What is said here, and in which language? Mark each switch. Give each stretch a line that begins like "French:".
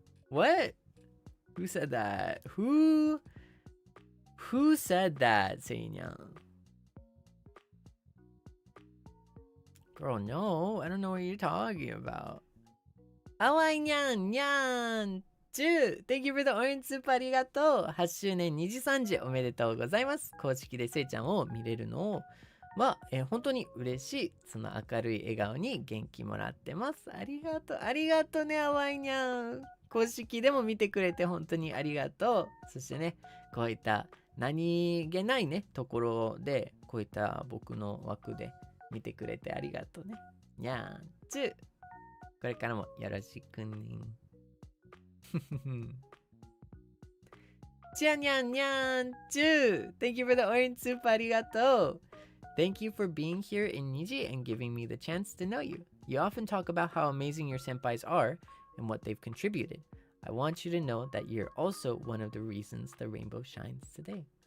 English: What? Who said that? Who said that, Seinyan? Girl, no. I don't know what you're talking about. Awainyan. Thank you for the orange soup.
Japanese: ありがとう。 8周年2時3時おめでとうございます。公式でせいちゃんを見れるのは、本当に嬉しい。その明るい笑顔に元気もらってます。ありがとうね、あわいにゃん。公式でも見てくれて本当にありがとう。そしてね、こういった何気ないね、ところで、こういった僕の枠で見てくれてありがとうね。にゃんちゅ。これからもよろしくね。ちゃにゃんにゃんちゅ。
English: Thank you for the orange soup.
Japanese: ありがとう。
English: Thank you for being here in Niji and giving me the chance to know you. You often talk about how amazing your senpais are and what they've contributed. I want you to know that you're also one of the reasons the rainbow shines today.